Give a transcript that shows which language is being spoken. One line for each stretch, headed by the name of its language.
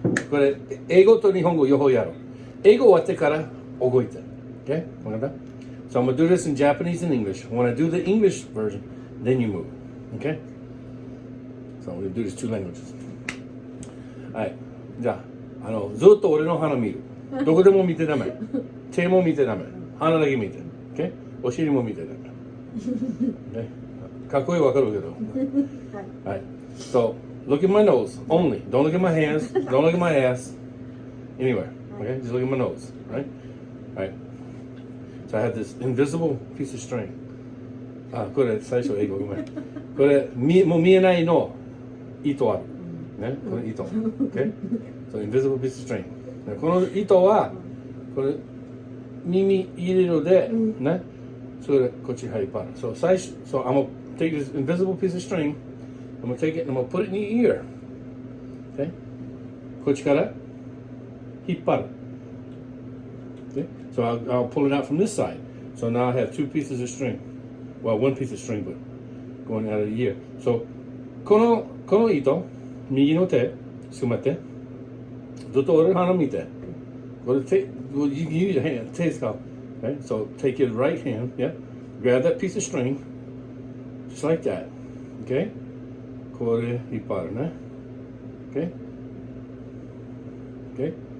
Japanese: これ、英語と日本語両方やろう。英語終わってから動いて。
English: OK?
Japanese: わかった？
English: So I'm going to do this in Japanese and English. When I do the English version, then you move. OK? So I'm going to do these two languages.
Japanese: はい。じゃあ、ずっと俺の鼻見る。どこでも見てダメ。手も見てダメ。鼻だけ見て。
English: OK?
Japanese: お尻も見てダメ。
English: OK?
Japanese: かっこいいわかるけど。はい。
English: So, look at my nose only. Don't look at my hands. Don't look at my ass. Anywhere. Okay? Just look at my nose. Right? Right. So I have this invisible piece of string.
Japanese: あ、これ最初英語ごめん。これもう見えないの糸ある。ね、この糸。
English: Okay? So invisible piece of string.
Japanese: この糸はこれ耳入れるで、ね、それこっち入るパン。
English: So
Japanese: 最初、
English: so I'm gonna take this invisible piece of string. I'm gonna take it and I'm gonna put it in your ear. Okay?
Japanese: こっちから引っ張る。Okay?
English: So I'll pull it out from this side. So now I have two pieces of string. Well, one piece of string, but going out of the ear.
Japanese: So この糸、右の手、つまって。ずっと俺の鼻見て。これ手、
English: you use your hand,
Japanese: 手使う。
English: Okay? So take your right hand, yeah? Grab that piece of string, just like that. Okay?
Japanese: これ引っ張るね。Okay?
English: Okay?